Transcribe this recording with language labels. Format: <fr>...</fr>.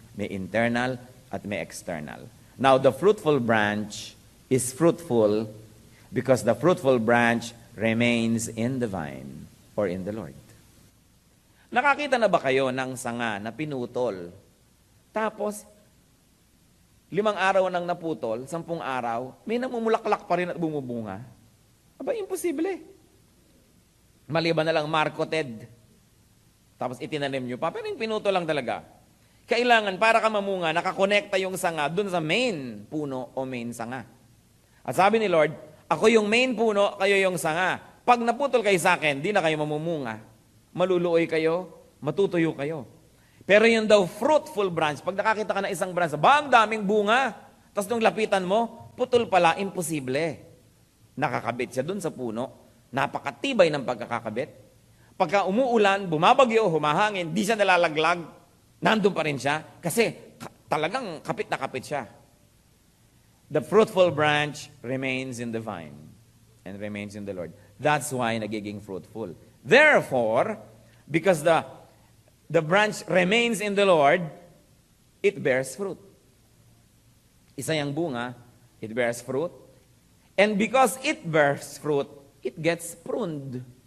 <tl>May internal at may external.</tl> <en>Now, the fruitful branch is fruitful because the fruitful branch remains in the vine or in the Lord.</en> <tl>Nakakita na ba kayo ng sanga na pinutol? Tapos, 5 araw nang naputol, 10 araw, may namumulaklak pa rin at bumubunga. Aba, imposible. Maliban na lang marketed. Tapos itinanim nyo pa, pero yung pinutol lang talaga. Kailangan, para ka mamunga, nakakonekta yung sanga dun sa main puno o main sanga. At sabi ni Lord, ako yung main puno, kayo yung sanga. Pag naputol kayo sa akin, di na kayo mamumunga. Maluluoy kayo, matutuyo kayo. Pero yung daw fruitful branch, pag nakakita ka na isang branch, ang daming bunga, tapos nung lapitan mo, putol pala, imposible. Nakakabit siya dun sa puno, napakatibay ng pagkakakabit. Pagka umuulan, bumabagyo, humahangin, di siya nalalaglag, nandun pa rin siya, kasi talagang kapit na kapit siya.</tl> <en>The fruitful branch remains in the vine and remains in the Lord. That's why nagiging fruitful. Therefore, because the branch remains in the Lord, it bears fruit.</en> <tl>Isa yung bunga,</tl> <en>it bears fruit. And because it bears fruit, it gets pruned.</en>